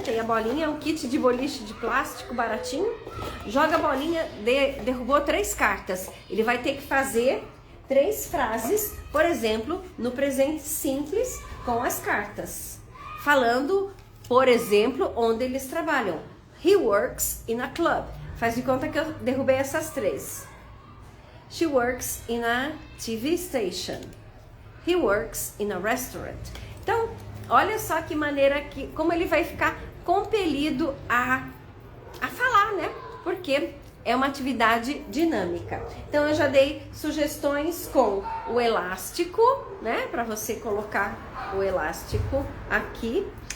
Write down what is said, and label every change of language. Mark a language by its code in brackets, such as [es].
[pt] Tem a bolinha, é um kit de boliche de plástico baratinho. Joga a bolinha, derrubou 3 cartas. Ele vai ter que fazer 3 frases, por exemplo, no presente simples com as cartas. Falando, por exemplo, onde eles trabalham. [en] He works in a club. [pt] Faz de conta que eu derrubei essas 3. [en] She works in a TV station. He works in a restaurant. [pt] Então, olha só que maneira como ele vai ficar compelido a falar, né? Porque é uma atividade dinâmica. Então, eu já dei sugestões com o elástico, né? Para você colocar o elástico aqui.